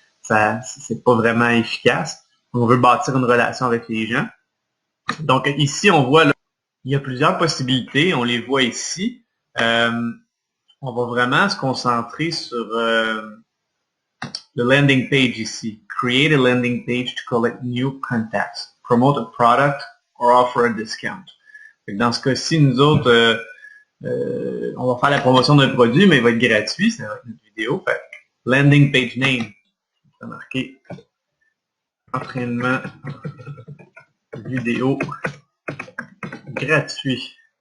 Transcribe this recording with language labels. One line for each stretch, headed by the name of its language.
French: Ça, c'est pas vraiment efficace. On veut bâtir une relation avec les gens. Donc ici, on voit, là, il y a plusieurs possibilités. On les voit ici. On va vraiment se concentrer sur le landing page ici.
English: Create a landing page to collect new contacts. Promote a product or offer a discount.
French: Dans ce cas-ci, nous autres, on va faire la promotion d'un produit, mais il va être gratuit, ça va être une vidéo. Fait, landing page name. On va marquer entraînement vidéo gratuit.